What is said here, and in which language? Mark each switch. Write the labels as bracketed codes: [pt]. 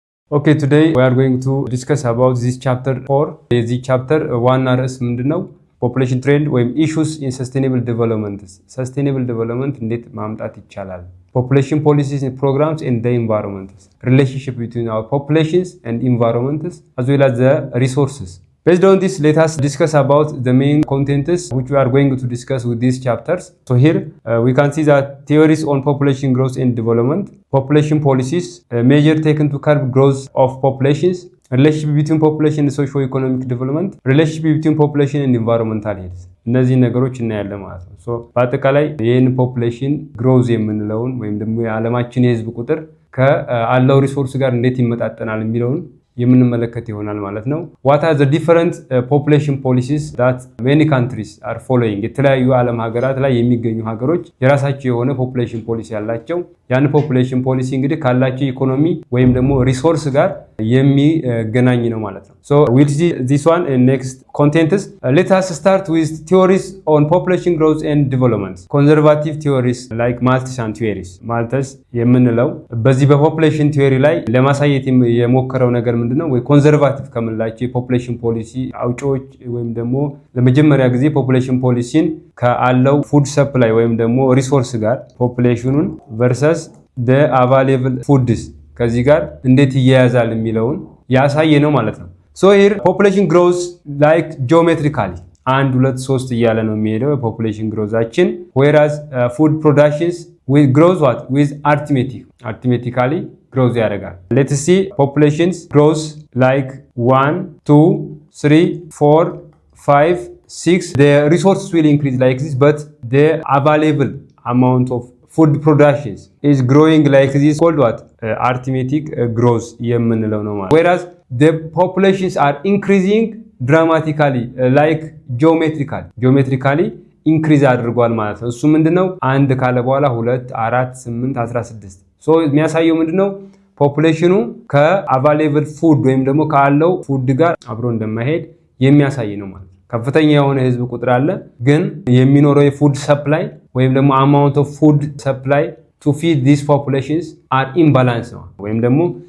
[en] Okay, today we are going to discuss about this chapter 4. This chapter one [am] ርዕስ ምንድነው? [en] Population trend ወይም issues in sustainable development. Sustainable development [am] እንዴት ማምጣት ይቻላል? [en] Population policies and programs in the environment. Relationship between our populations and environments as well as the resources. Based on this, let us discuss about the main contents which we are going to discuss with these chapters. So here we can see that theories on population growth and development, population policies, measures taken to curb growth of populations, relationship between population and socio-economic development, relationship between population and environmental health. [am] እነዚህ ነገሮች እናያለን ማለት ነው። ሶ በአጠቃላይ ይህን ፖፑሌሽን ግሮዝ የምንለውን ወይም ደግሞ የዓለማችን የህዝብ ቁጥር ከአለው ሪሶርስ ጋር እንዴት ይመጣጠናል የሚለውን የምንመለከት ይሆናል ማለት ነው። [en] What are the different population policies that many countries are following? [am] የተለያዩ ዓለም ሀገራት ላይ የሚገኙ ሀገሮች የራሳቸው የሆነ ፖፑሌሽን ፖሊሲ ያላቸው ያን ፖፑሌሽን ፖሊሲ እንግዲህ ካላቸው ኢኮኖሚ ወይም ደግሞ ሪሶርስ ጋር የሚገናኝ ነው ማለት ነው። [en] So we'll see this one in next contents. Let us start with theories on population growth and development. Conservative theories like Malthusian theories. [am] ማልተስ የምንለው በዚህ በፖፑሌሽን ቲዮሪ ላይ ለማሳየት የሞከረው ነገር ምንድነው? ወይ ኮንዘርቫቲቭ ከምንላቸው የፖፑሌሽን ፖሊሲ አውጪዎች ወይም ደግሞ ለመጀመሪያ ጊዜ ፖፑሌሽን ፖሊሲን ከአለው ፉድ ሰፕላይ ወይም ደግሞ ሪሶርስ ጋር ፖፑሌሽኑን [en] versus the available foods [am] ከዚህ ጋር እንዴት ይያያዛል የሚለውን ያሳየ ነው ማለት ነው። [en] So here population grows like geometrically 1 2 3 [am] እያለ ነው የሚሄደው population growthአችን, [en] whereas food productions will grows what with arithmetically grows [am] ያደርጋል. [en] Let's see populations grows like 1 2 3 4 5 6. The resources will increase like this, but the available amount of food productions is growing like this, called what? Arithmetic growth [am] የምንለው ነው ማለት. [en] Whereas the populations are increasing dramatically like geometrically increase [am] አድርጓል ማለት ነው። እሱ ምንድነው? አንድ ካለ በኋላ 2 4 8 16. so የሚያሳየው ምንድነው? ፖፑሌሽኑ ከአቫይሌብል ፉድ ወይም ደግሞ ካለው ፉድ ጋር አብሮ እንደማይሄድ የሚያሳይ ነው ማለት ነው። ከፍተኛ የሆነ ህዝብ ቁጥር አለ፣ ግን የሚኖረው የፉድ ሰፕላይ ወይም ደግሞ [en] amount of food supply to feed these populations are imbalance [am] ነው ወይም ደግሞ